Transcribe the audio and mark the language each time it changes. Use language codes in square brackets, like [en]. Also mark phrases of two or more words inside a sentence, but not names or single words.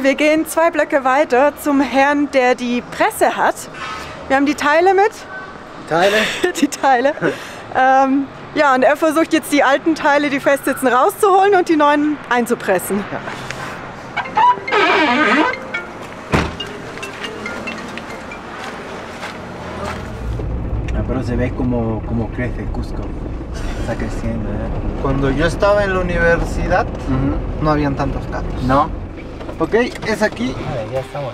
[de] Wir gehen 2 Blöcke weiter zum Herrn, der die Presse hat. Wir haben die Teile mit. Teile? Die Teile. Ja, und er versucht jetzt die alten Teile, die festsitzen, rauszuholen und die neuen einzupressen. Ja. [es] Pero se ve como crece Cusco. está creciendo. Cuando yo estaba en la universidad, no habían tantos gatos. No. Ok, es aquí. Vale, ya estamos.